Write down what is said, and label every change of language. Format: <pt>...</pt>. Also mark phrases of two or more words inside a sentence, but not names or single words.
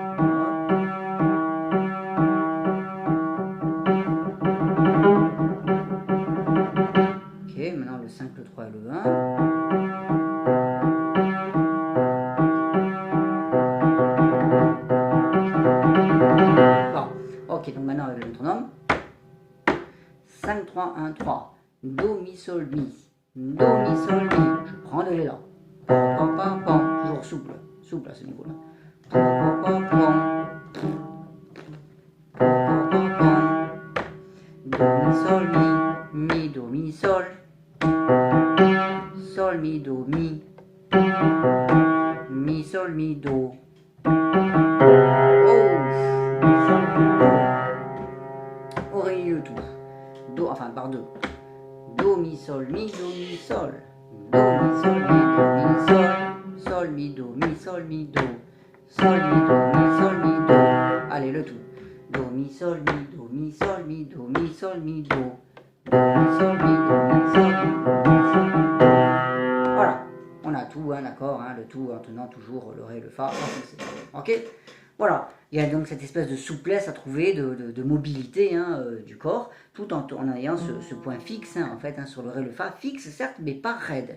<fr>Ok, maintenant le 5, le 3 et le 1. Bon, ok, donc maintenant avec le métronome. 5, 3, 1, 3. Do, mi, sol, mi. Do, mi, sol, mi. Je prends de l'élan. Pam, pam, pam, pam. Toujours souple. Souple à ce niveau-là. Pam, pam, pam, pam. Pam, pam, pam. Do, mi, sol, mi. Mi, do, mi, sol. Sol, mi, do, mi. Mi, sol, mi, do. Oh, mi, sol, mi, do. Oreilleux tout. Do, enfin par deux. Do, mi, sol, mi, do, mi, sol. Do, mi, sol, mi, do, mi, sol. Sol, mi, do, mi, sol, mi, do. Sol, mi, do, mi, sol, mi, do. Allez, le tout. Do, mi, sol, mi, do, mi, sol, mi, do, mi, sol, mi, do. sol, mi, do, mi, sol, do. Voilà, on a tout, hein, d'accord, hein, le tout en tenant toujours le ré, le fa, ok. Voilà, il y a donc cette espèce de souplesse à trouver, de mobilité hein, du corps, tout en ayant ce point fixe, hein, en fait, hein, sur le ré, le fa, fixe certes, mais pas raide.</fr>